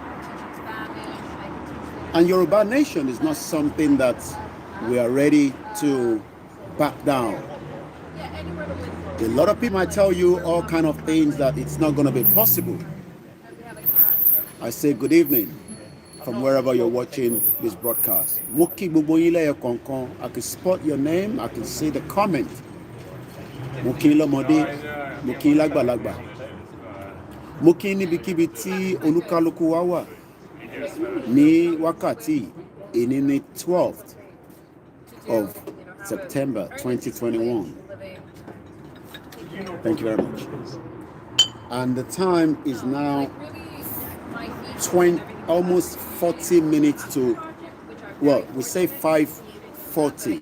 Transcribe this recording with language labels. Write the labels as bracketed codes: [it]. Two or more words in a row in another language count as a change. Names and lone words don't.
[en] And Yoruba nation is not something that we are ready to back down. A lot of people might tell you all kind of things that it's not going to be possible. I say good evening from wherever you're watching this broadcast. I can spot your name, I can see the comment. [yo] Muki lomode, muki lagbalagba. Muki níbikíbi tí olúkálùkù wa wà ní wákàtí ìní ní [en] 12th of September 2021. Thank you very much. And the time is now almost 40 minutes to, well, we say 5:40.